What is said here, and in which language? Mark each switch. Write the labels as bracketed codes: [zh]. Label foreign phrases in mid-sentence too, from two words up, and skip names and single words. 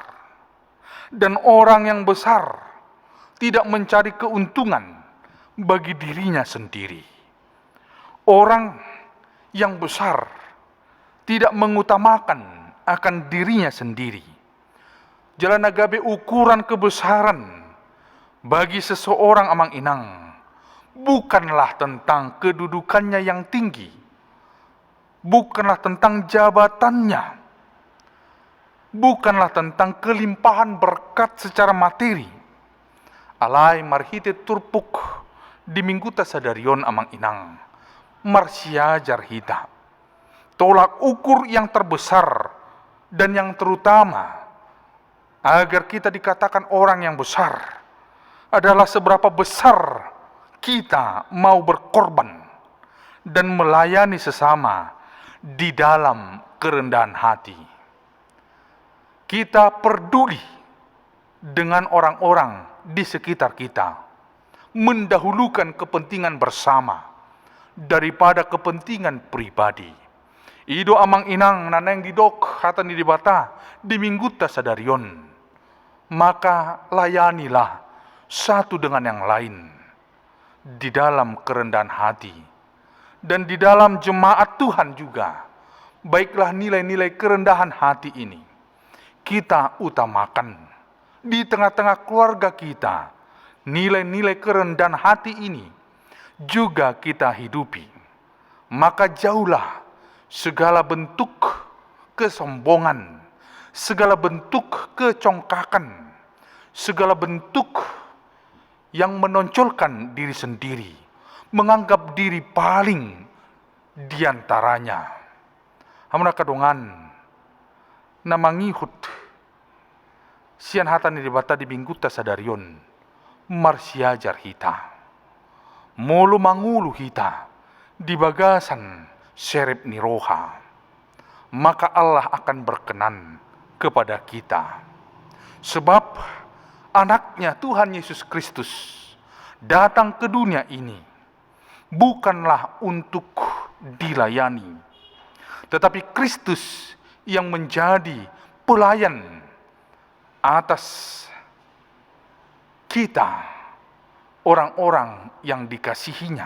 [id] Dan orang yang besar tidak mencari keuntungan bagi dirinya sendiri. Orang yang besar tidak mengutamakan akan dirinya sendiri. [bbc] Jalan agabe [id] ukuran kebesaran bagi seseorang [bbc] amang inang [id] bukanlah tentang kedudukannya yang tinggi, bukanlah tentang jabatannya, bukanlah tentang kelimpahan berkat secara materi. [bbc] Alai marhite turpuk di mingguta sadarion amang inang, marsiajar hita. [id] Tolak ukur yang terbesar dan yang terutama agar kita dikatakan orang yang besar adalah seberapa besar kita mau berkorban dan melayani sesama di dalam kerendahan hati. Kita peduli dengan orang-orang di sekitar kita, mendahulukan kepentingan bersama daripada kepentingan pribadi. [bbc] Ido amang inang naneng didok hatan di bata di mingguta sadarion. [id] Maka layanilah satu dengan yang lain di dalam kerendahan hati. Dan di dalam jemaat Tuhan juga, baiklah nilai-nilai kerendahan hati ini kita utamakan di tengah-tengah keluarga kita. Nilai-nilai kerendahan hati ini juga kita hidupi. Maka jauhlah segala bentuk kesombongan, segala bentuk kecongkakan, segala bentuk yang menonjolkan diri sendiri, menganggap diri paling diantaranya. [bbc] Hamna kadongan namangihut sian hatan di bata di mingguta sadarion marsiajar hita mulu mangulu hita di bagasan serep ni roha, [id] maka Allah akan berkenan kepada kita. Sebab anaknya Tuhan Yesus Kristus datang ke dunia ini bukanlah untuk dilayani, tetapi Kristus yang menjadi pelayan atas kita, orang-orang yang dikasihinya.